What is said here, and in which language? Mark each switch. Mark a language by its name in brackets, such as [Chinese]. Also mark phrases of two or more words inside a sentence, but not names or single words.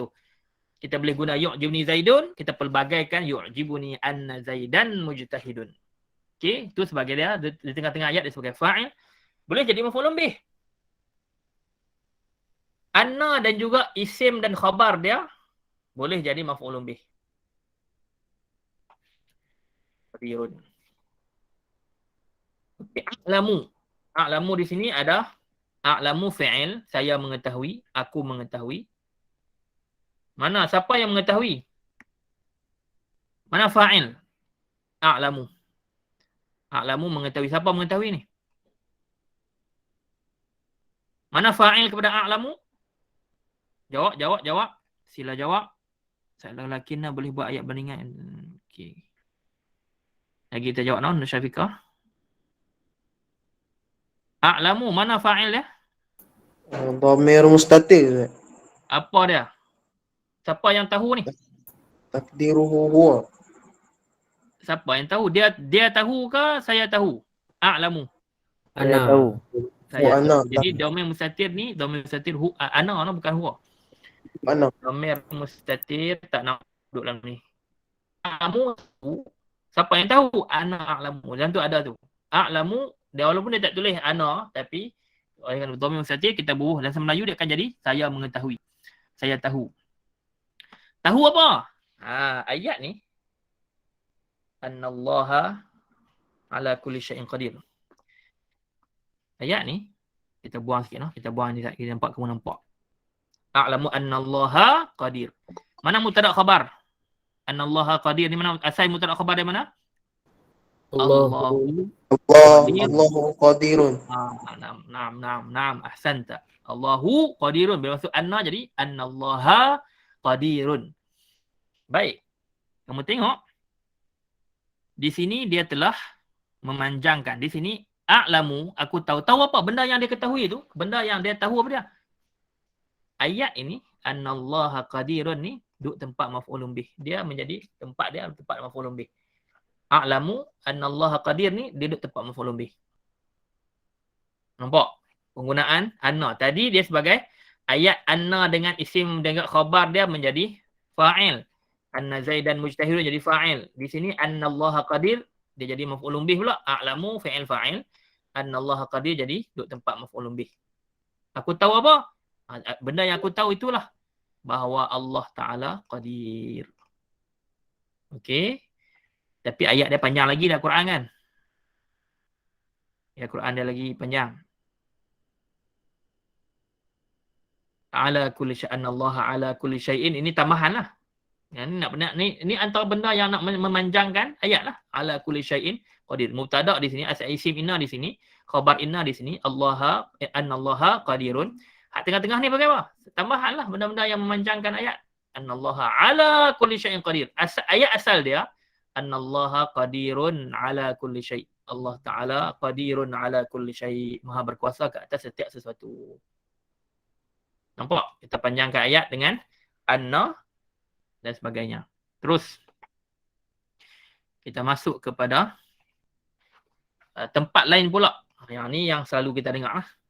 [Malay] Kita boleh guna [Arabic] يعجبني زيد, [Malay] kita pelbagaikan [Arabic] يعجبني أن زيدا مجتهد. [Malay] Okey, itu sebagai dia di tengah-tengah ayat dia sebagai fa'il. Boleh jadi [Arabic] مفعول به. [Malay] Anna dan juga isim dan khabar dia boleh jadi [Arabic] مفعول به. Qadirun. Okay, a'lamu. [Malay] A'lamu di sini ada [Arabic] أعلم فعل, [Malay] saya mengetahui, aku mengetahui. Mana siapa yang mengetahui? Mana fa'il? A'lamu. A'lamu mengetahui. Siapa mengetahui ni? Mana fa'il kepada a'lamu? Jawab. Sila jawab. Saya lelaki nak boleh buat ayat bandingan. Okey. Lagi kita jawab Nur Syafiqah. A'lamu, mana fa'il dia? [Arabic] ضمير مستتر. [Malay] Apa dia? Siapa yang tahu ni? [Arabic] تقديره هو. [Malay] Siapa yang tahu? Dia tahu ke saya tahu? A'lamu. Ana. tahu. Saya Ana. tahu. Jadi [Arabic] ضمير مستتر [Malay] ni, [Arabic] ضمير مستتر أنا [Malay] bukan huwa. Mana? [Arabic] ضمير مستتر [Malay] tak nak duduk dalam ni. A'lamu tahu. Siapa yang tahu? [Arabic] أنا أعلم. [Malay] Dan tu ada tu. A'lamu, dia walaupun dia tak tulis ana, tapi oleh [Arabic] ضمير مستتر [Malay] kita bubuh dalam Melayu dia akan jadi saya mengetahui. Saya tahu. Tahu apa? Ayat ni [Arabic] أن الله على كل شيء قدير. [Malay] Ayat ni kita buang sikit noh. Kita buang ni kita nampak kamu nampak. [Arabic] أعلم أن الله قدير. Mana مبتدأ خبر? أن الله قدير [Malay] ni mana asal [Arabic] مبتدأ خبر [Malay] dari mana? Allahu. [Arabic] الله قادر. نعم. أحسنت. الله قادر. [Malay] Bila masuk anna jadi [Arabic] أن الله قادر. [Malay] Baik. Kamu tengok. Di sini dia telah memanjangkan. Di sini a'lamu, aku tahu. Tahu apa? Benda yang dia ketahui itu. Benda yang dia tahu apa dia? Ayat ini, [Arabic] أن الله قادر [Malay] ni, duduk tempat [Arabic] مفعول به. [Malay] Dia menjadi tempat dia tempat [Arabic] مفعول به. أعلم أن الله قدير [Malay] ni, dia duduk tempat [Arabic] مفعول به. [Malay] Nampak? Penggunaan anna. Tadi dia sebagai ayat anna dengan isim dengan khabar dia menjadi fa'il. [Arabic] أن زيدا مجتهد [Malay] jadi fa'il. Di sini [Arabic] أن الله قدير [Malay] dia jadi [Arabic] مفعول به [Malay] pula. [Arabic] أعلم فعل فاعل. أن الله قدير [Malay] jadi duduk tempat [Arabic] مفعول به. [Malay] Aku tahu apa? Benda yang aku tahu itulah bahawa [Arabic] الله تعالى قدير. [Malay] Okey. Tapi ayat dia panjang lagi dah Quran kan? Ya Quran dia lagi panjang. [Arabic] على كل شيء الله على كل شيء, [Malay] ini tambahan lah. Yang ni antara benda yang nak memanjangkan ayat lah. [Arabic] على كل شيء قدير. [Malay] Mubtada di sini, asal [Arabic] اسم إن [Malay] di sini, [Arabic] خبر إن [Malay] di sini, [Arabic] أن الله قادر. [Malay] Hak tengah-tengah ni bagaimana? Tambahan lah benda-benda yang memanjangkan ayat. [Arabic] أن الله على كل شيء قدير. [Malay] Ayat asal dia [Arabic] أن الله قادر على كل شيء'. الله تعالى قادر على كل شيء'. [Malay] Maha berkuasa ke atas setiap sesuatu. Nampak? Kita panjangkan ayat dengan anna dan sebagainya. Terus kita masuk kepada tempat lain pula. Yang ni yang selalu kita dengar lah.